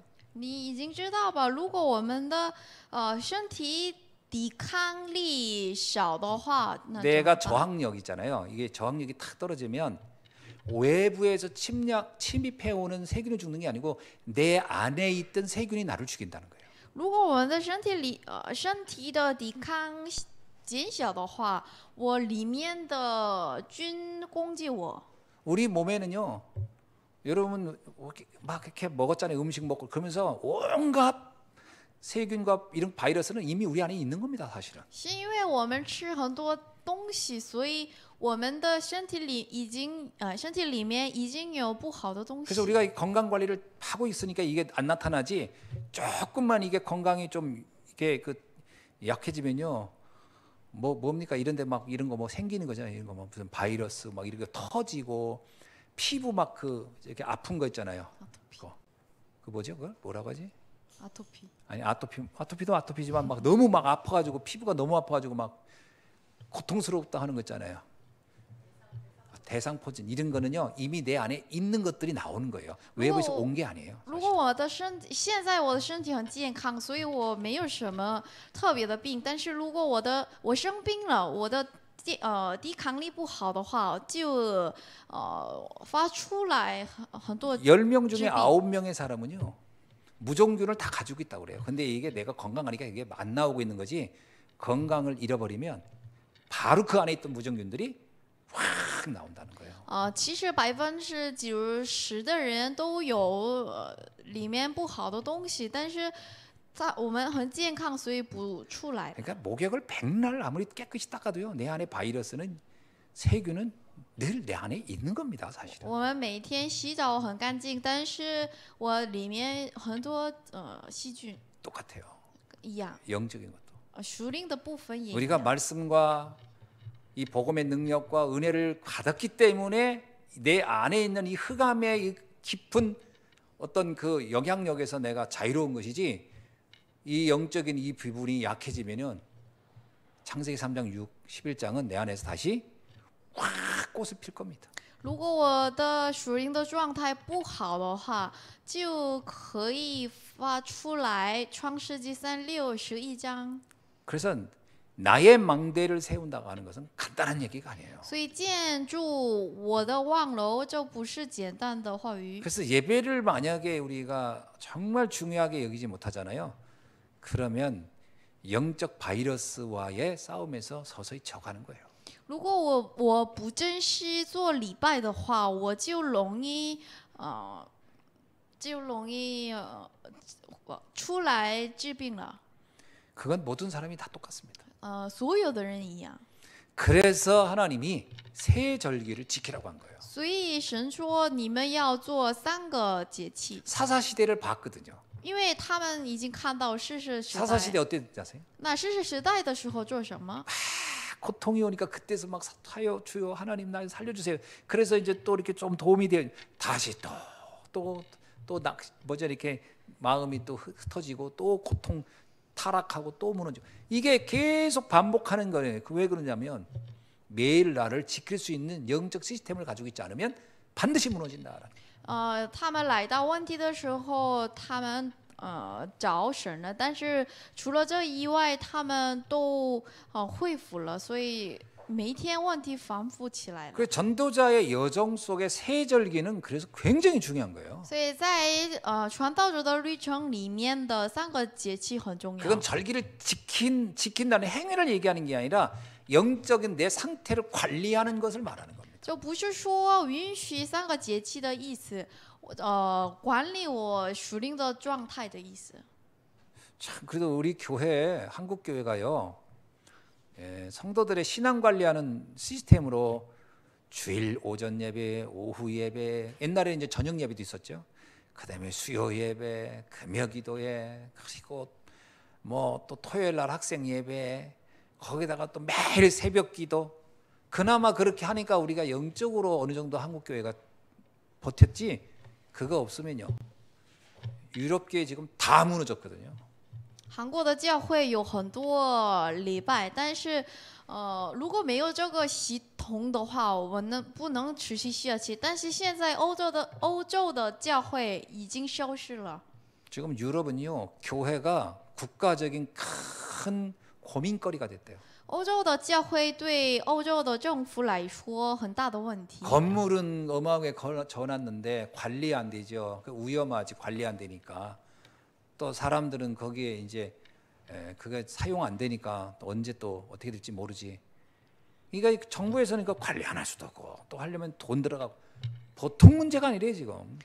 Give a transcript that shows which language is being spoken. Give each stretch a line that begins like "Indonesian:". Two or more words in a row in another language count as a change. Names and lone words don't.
Chinese: 你已经知道吧？如果我们的身体抵抗力少的话，那怎么
Korean: 내가
Chinese: 办？
Korean: 저항력 있잖아요. 이게 저항력이 탁 떨어지면 외부에서 침입해 오는 세균이 죽는 게 아니고 내 안에 있던 세균이 나를 죽인다는 거예요.
Chinese: 如果我们的身体的抵抗减小的话，我里面的菌攻击我。
Korean: 우리 몸에는요. 여러분 막 이렇게 먹었잖아요. 음식 먹고 그러면서 온갖 세균과 이런 바이러스는 이미 우리 안에 있는 겁니다, 사실은.
Chinese: 是因为我们吃很多东西，所以我们的身体里面已经有不好的东西。
Korean: 그래서 우리가 건강 관리를 하고 있으니까 이게 안 나타나지. 조금만 이게 건강이 좀 이게 그 약해지면요. 뭡니까 이런데 막 이런 거 뭐 생기는 거잖아요. 이런 거 뭐 무슨 바이러스 막 이런 거 터지고 피부 막 그 이렇게 아픈 거 있잖아요. 그 뭐죠? 그걸 뭐라고 하지? 아토피. 아니 아토피도 아토피지만 막 너무 막 아파가지고 피부가 너무 아파가지고 막 고통스럽다 하는 거 있잖아요. 대상포진 이런 거는요 이미 내 안에 있는 것들이 나오는 거예요. 외부에서 온 게 아니에요.
Chinese: 如果现在我的身体很健康，所以我没有什么特别的病。但是如果我生病了，我的抵抗力不好的话，就发出来很多
Korean: 10명 중에
Chinese: 질병.
Korean: 9명의 사람은요 무종균을 다 가지고 있다고 그래요. 근데 이게 내가 건강하니까 이게 안 나오고 있는 거지. 건강을 잃어버리면 바로 그 안에 있던 무종균들이 확 나온다는 거예요.
Chinese: 其实90%的人都有里面不好的东西，但是我们很健康，所以不出来。
Korean: 그러니까 목욕을 백날 아무리 깨끗이 닦아도요 내 안에 바이러스는 세균은 늘 내 안에 있는 겁니다, 사실은.
Chinese: 我们每天洗澡很干净，但是我里面很多细菌
Korean: 똑같아요.
Chinese: 一样。
Korean: 영적인 것도.
Chinese: 属灵的部分也一
Korean: 우리가
Chinese: 样。
Korean: 말씀과 이 복음의 능력과 은혜를 받았기 때문에 내 안에 있는 이 흑암의 이 깊은 어떤 그 영향력에서 내가 자유로운 것이지 이 영적인 이 부분이 약해지면은 창세기 3장 6, 11장은 내 안에서 다시 확 꽃을 필 겁니다.
Chinese: 如果我的属灵的状态不好的话，就可以发出来。创世纪3、6、11章。
Korean: 그래서 나의 망대를 세운다고 하는 것은 간단한 얘기가 아니에요.
Chinese: 所以建筑我的望楼就不是简单的话语。
Korean: 그래서 예배를 만약에 우리가 정말 중요하게 여기지 못하잖아요. 그러면 영적 바이러스와의 싸움에서 서서히 져가는 거예요.
Chinese: 如果我不珍惜做礼拜的话，我就容易出来治病了。
Korean: 그건 모든 사람이 다 똑같습니다.
Chinese: 所有的人一样。
Korean: 그래서 하나님이 세 절기를 지키라고 한 거예요.
Chinese: 所以神说你们要做3个节气，
Korean: 사사 시대를 봤거든요.
Chinese: 因为他们已经看到士师时
Korean: 사사 시대
Chinese: 代。
Korean: 어땠는지 아세요?
Chinese: 那士师时代的时候做什么？
Korean: 고통이 오니까 그때서 막 사요 주여 하나님 날 살려주세요. 그래서 이제 또 이렇게 좀 도움이 돼요. 다시 또 뭐죠 이렇게 마음이 또 흩어지고 또 고통 타락하고 또 무너지고 이게 계속 반복하는 거예요. 왜 그러냐면 매일 나를 지킬 수 있는 영적 시스템을 가지고 있지 않으면 반드시 무너진다. 他们来到问题的时候，他们找神了，但是除了这以外，他们都恢复了，所以每一天问题反复起来了。 그 전도자의 여정 속의 세 절기는 그래서 굉장히 중요한 거예요. 所以在传道者的旅程里面的3个节气很重要。 그건 절기를 지킨다는 행위를 얘기하는 게 아니라 영적인 내 상태를 관리하는 것을 말하는 겁니다. 就不是说允许3个节气的意思，管理我属灵的状态的意思。 참 그래도 우리 교회 한국 교회가요. 성도들의 신앙 관리하는 시스템으로 주일 오전 예배, 오후 예배, 옛날에 이제 저녁 예배도 있었죠. 그다음에 수요 예배, 금요기도회, 그리고 뭐 또 토요일 날 학생 예배, 거기다가 또 매일 새벽기도. 그나마 그렇게 하니까 우리가 영적으로 어느 정도 한국 교회가 버텼지. 그거 없으면요. 유럽 교회 지금 다 무너졌거든요.
Chinese: 韩国的教会有很多礼拜，但是如果没有这个系统的话，我们不能持续下去。但是现在欧洲的教会已经消失了。
Korean: 지금 유럽은요. 교회가 국가적인 큰 고민거리가 됐대요.
Chinese: 欧洲的教会对欧洲的政府来说很大的问题。
Korean: 건물은 어마어마하게 져놨는데 관리 안 되죠. 위험하지 관리 안 되니까. 또 사람들은 거기에 이제 그게 사용 안 되니까 또 언제 또 어떻게 될지 모르지. 그러니까 정부에서는 그 관리 안 할 수도 없고 또 하려면 돈 들어가고 보통 문제가 아니래 지금.